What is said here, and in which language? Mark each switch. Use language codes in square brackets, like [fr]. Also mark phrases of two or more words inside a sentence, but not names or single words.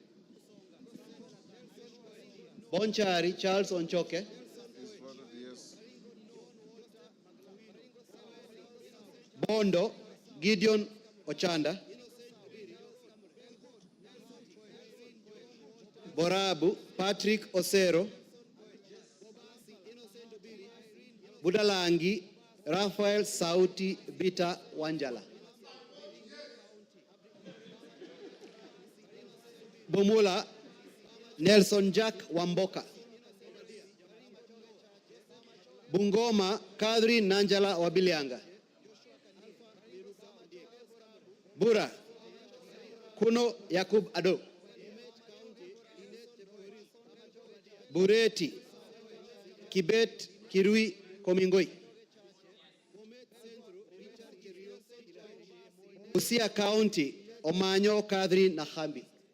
[en] Bonchari Charles Onchoke. Bondo Gideon Ochanda. Borabu Patrick Osero. Budalangi Raphael Sauti Bita Wanjala. Bumula Nelson Jack Wamboka. Bungoma Kadri Nanjala Wabilianga. Bura Kuno Yakub Ado. Bureti Kibet Kirui Komingoi. Busia County Omanyo Kadri Nahambi.